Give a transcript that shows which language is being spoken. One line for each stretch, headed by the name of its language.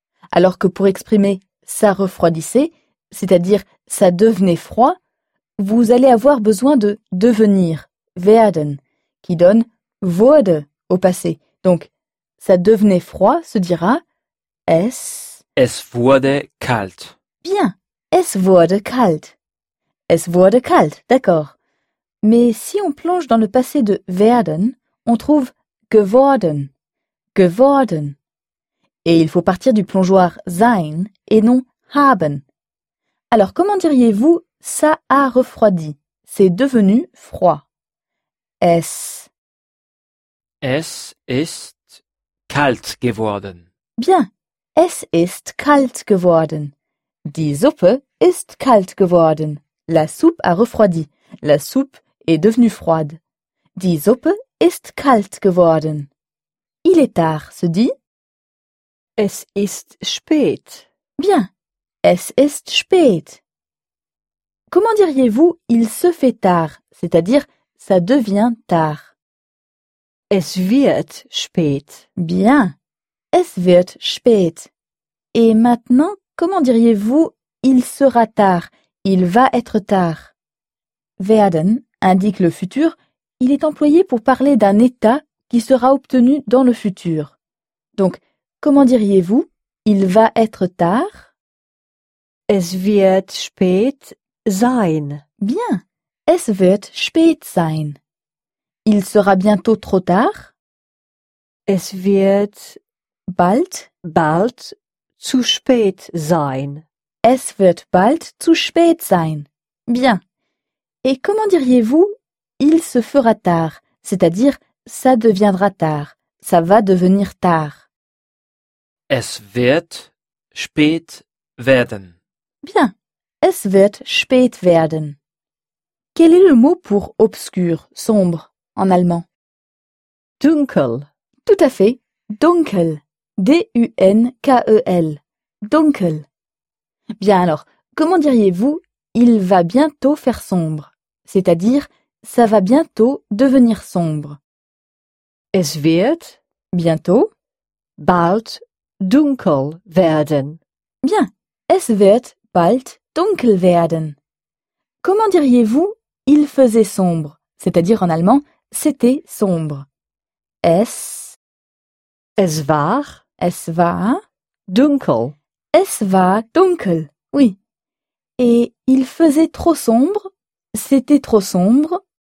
French: Alors que pour exprimer « ça refroidissait », c'est-à-dire « ça devenait froid », vous allez avoir besoin de « devenir »,« werden », qui donne « wurde » au passé. Donc, « ça devenait froid » se dira « es ».
German: « Es wurde kalt ». Bien, « es wurde kalt ».« Es wurde kalt »,
French: d'accord. Mais si on plonge dans le passé de « werden », on trouve geworden, geworden. Et il faut partir du plongeoir sein et non haben. Alors comment diriez-vous ça a refroidi, c'est devenu froid?
German: Es ist kalt geworden. Bien, es ist kalt geworden. Die Suppe ist kalt geworden.
French: La soupe a refroidi, la soupe est devenue froide.
German: Die Suppe ist kalt geworden.
French: Il est tard, se dit?
German: Es ist spät. Bien, es ist spät.
French: Comment diriez-vous il se fait tard, c'est-à-dire ça devient tard?
German: Es wird spät. Bien, es wird spät.
French: Et maintenant, comment diriez-vous il sera tard, il va être tard? Werden indique le futur. Il est employé pour parler d'un état qui sera obtenu dans le futur. Donc, comment diriez-vous « il va être tard » ?
German: Es wird spät sein. Bien, es wird spät sein.
French: Il sera bientôt trop tard ?
German: Es wird bald zu spät sein. Es wird bald zu spät sein.
French: Bien. Et comment diriez-vous il se fera tard, c'est-à-dire ça deviendra tard, ça va devenir tard.
German: Es wird spät werden. Bien, es wird spät werden.
French: Quel est le mot pour obscur, sombre, en allemand?
German: Dunkel.
French: Tout à fait, dunkel. D-U-N-K-E-L. Dunkel. Bien alors, comment diriez-vous il va bientôt faire sombre, c'est-à-dire ça va bientôt devenir sombre.
German: Es wird
French: bientôt
German: bald dunkel werden. Bien, es wird bald dunkel werden.
French: Comment diriez-vous il faisait sombre, c'est-à-dire en allemand c'était sombre.
German: Es war dunkel. Es war dunkel. Oui.
French: Et il faisait trop sombre, c'était trop sombre.